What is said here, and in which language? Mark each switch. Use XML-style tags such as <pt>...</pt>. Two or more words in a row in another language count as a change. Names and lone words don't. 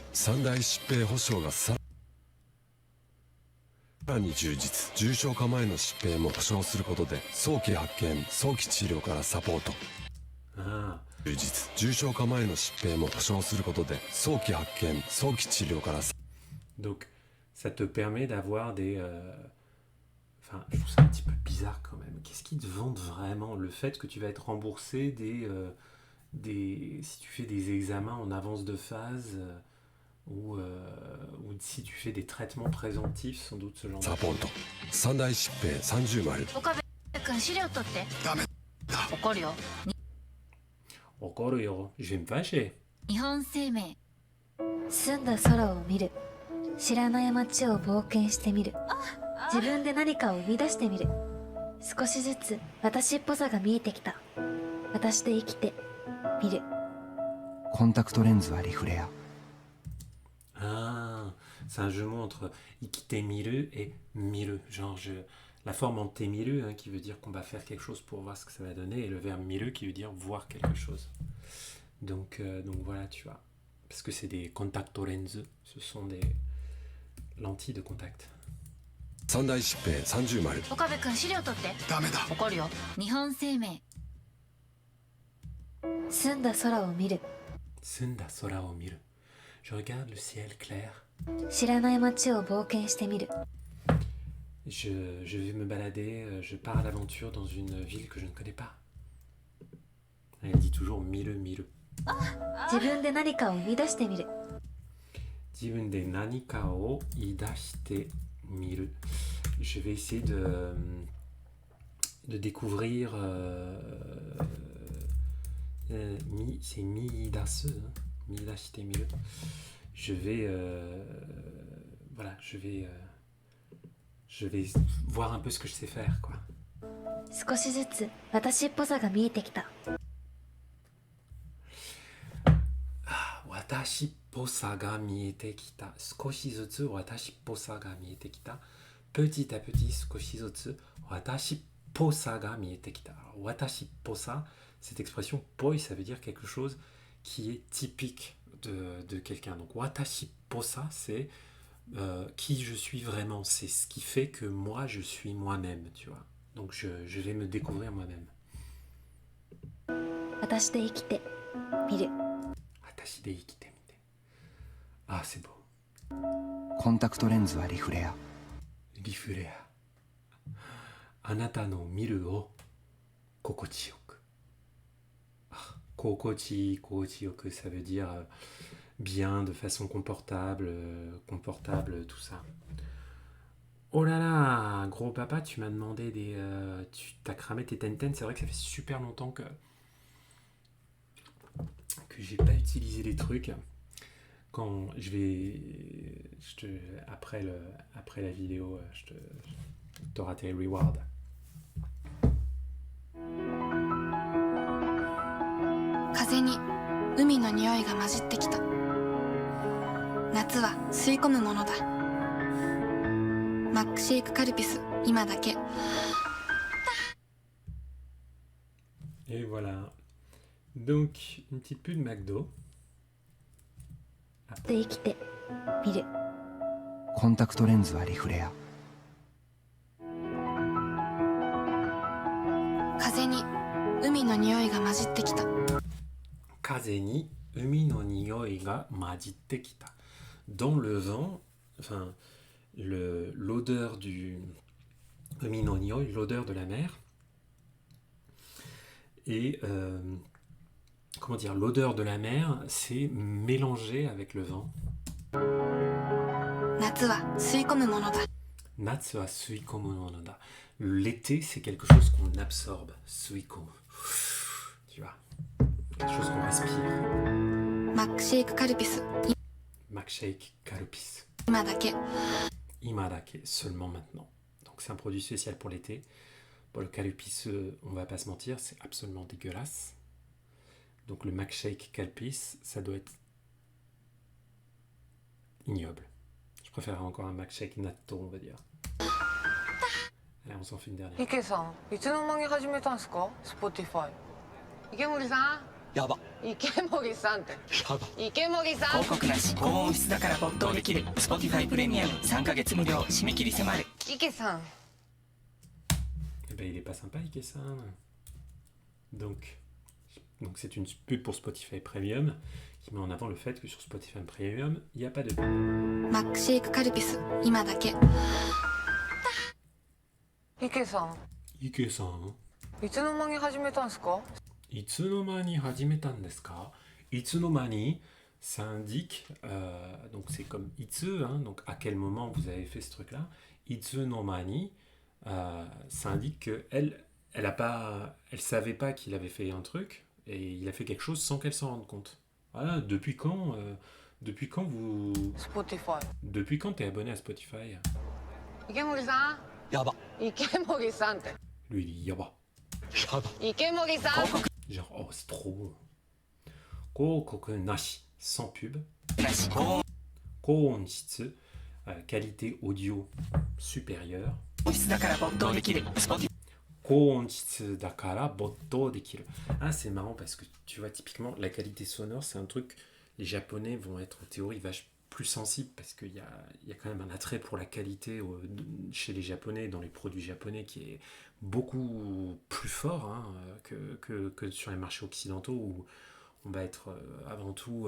<ja>三大疾病保障がさらに充実。重症化前の疾病も保障することで早期発見早期治療からサポート。 Ah, 充実。重症化前の疾病も保障することで早期発見早期治療からサ</ja> <fr>donc ça te permet d'avoir des... Enfin, je trouve ça un petit peu bizarre quand même. Qu'est-ce qu'ils te vendent vraiment? Le fait que tu vas être remboursé si tu fais des examens en avance de phase ou si tu fais des traitements préventifs, sans doute ce genre de</fr> <ja>サポート。三大疾病30丸。岡部君資料取って。ダメ。怒るよ。</ja> <fr>Encore euro, je vais me fâcher.</fr> <ja>日本生命。澄んだ空を見る。知らない街を冒険してみる。自分で何かを生み出してみる。少しずつ私っぽさが見えてきた。私で生きてみる。コンタクトレンズはリフレア。</ja> <fr>Ah, c'est un jeu de mots entre ikitemiru et miru. Genre, la forme en temiru, hein, qui veut dire qu'on va faire quelque chose pour voir ce que ça va donner, et le verbe miru qui veut dire voir quelque chose. Donc voilà, tu vois. Parce que c'est des</fr> <en>contact lenses,</en> <fr>ce sont des lentilles de contact.</fr> <ja>三大疾病30丸。岡部君資料取って。ダメだ。怒るよ。日本生命。澄んだ空を見る。澄んだ空を見る.</ja> <fr>Je regarde le ciel clair.</fr> <ja>知らない街を冒険してみる。</ja> <fr>Je vais me balader, je pars à l'aventure dans une ville que je ne connais pas. Elle dit toujours</fr> <ja>見る見る. 自分で何かを生み出してみる。自分で何かを出してみる.</ja> <fr>Je vais essayer de découvrir. C'est miidasu, hein,</fr> <ja>見出してみる.</ja> <fr>Je vais. Voilà, je vais voir un peu ce que je sais faire, quoi.</fr> <ja>少しずつ私っぽさが見えてきた。私ぽさが見えてきた. 少しずつ私ぽさが見えてきた.</ja> <fr>Petit à petit,</fr> <ja>少しずつ私ぽさが見えてきた.</ja> <fr>Alors,</fr> <ja>私ぽさ,</ja> <fr>cette expression poi, ça veut dire quelque chose qui est typique de quelqu'un. Donc</fr> <ja>私ぽさ,</ja> <fr>c'est qui je suis vraiment. C'est ce qui fait que moi, je suis moi-même, tu vois. Donc je vais me découvrir moi-même.</fr> <ja>私で生きてみる。私で生きてみて.</ja> <fr>Ah, c'est beau.</fr> <ja>コンタクトレンズはリフレア。 Rifurea. あなたの見るを心地よく.</ja> <fr>Ah, kokochiyoku, ça veut dire bien, de façon confortable, tout ça. Oh là là, gros papa, tu m'as demandé tu t'as cramé tes Tenten. C'est vrai que ça fait super longtemps que j'ai pas utilisé les trucs. Quand après la vidéo, t'auras tes rewards.</fr> <ja>風に海の匂いが混じってきた。夏は吸い込むものだ。マックシェイクカルピス、今だけ。</ja> <fr>Et voilà. Donc, une petite pub de McDo.</fr> <ja>で生きてみる。コンタクトレンズはリフレア。海の匂いが混じってきた。風に海の匂いが混じってきた.</ja> <fr>Dans le vent, enfin, l'odeur du</fr> <ja>海の匂い,</ja> <fr>l'odeur de la mer, et comment dire, l'odeur de la mer s'est mélangée avec le vent.</fr> <ja>夏は吸い込むものだ。夏は吸い込むものだ.</ja> <fr>L'été, c'est quelque chose qu'on absorbe. Suikomu. Tu vois, quelque chose qu'on respire.</fr> <ja>マックシェイクカルpiス</ja> <fr>Milkshake Calpis.</fr> <ja>今だけ。</ja> <fr>Imadake, seulement maintenant. Donc c'est un produit spécial pour l'été. Bon, le Calpis, on va pas se mentir, c'est absolument dégueulasse. Donc le Milkshake Calpis, ça doit être ignoble. Je préfère encore un Milkshake Natto, on va dire. Allez, on s'en fait une dernière.</fr> <ja>池さん、いつの間に始めたんすか、Spotify。池森さん。やば。池森さんって。やば。池森さん。広告なし、高音質だから没頭できる Spotify プレミアム3ヶ月無料、締め切り迫る。池さん。</ja> <fr>Eh ben, il est pas sympa, Ike-san. Donc c'est une pub pour Spotify Premium qui met en avant le fait que sur Spotify Premium, il n'y a pas de pub.</fr> <ja>マックシェイクカルピス今だけ。池さん。 Ike-san. いつの間に始めたんすか。いつの間に始めたんですか?</ja> <fr>Itsunomani, ça indique, donc c'est comme itsu, hein, donc à quel moment vous avez fait ce truc-là. Itsunomani, ça indique que elle savait pas qu'il avait fait un truc et il a fait quelque chose sans qu'elle s'en rende compte. Voilà, depuis quand vous, Spotify。 depuis quand t'es abonné à Spotify?</fr> <ja>池森さん。やば。池森さんって。</ja> <fr>Lui, il dit yaba.</fr> <ja>やば。池森さん。</ja> <fr>Genre, oh, c'est trop.</fr> <ja>広告なし,</ja> <fr>sans pub.</fr> <ja>なし、高音</ja> <fr>Koonshitsu, qualité audio supérieure.</fr> <ja>質だから没頭できる Spotify 高音質だから没頭できる.</ja> <fr>Ah, c'est marrant parce que tu vois, typiquement, la qualité sonore, c'est un truc. Les Japonais vont être en théorie vachement plus sensibles parce qu'il y a quand même un attrait pour la qualité chez les Japonais, dans les produits japonais, qui est beaucoup plus fort hein, que sur les marchés occidentaux où on va être avant tout...</fr>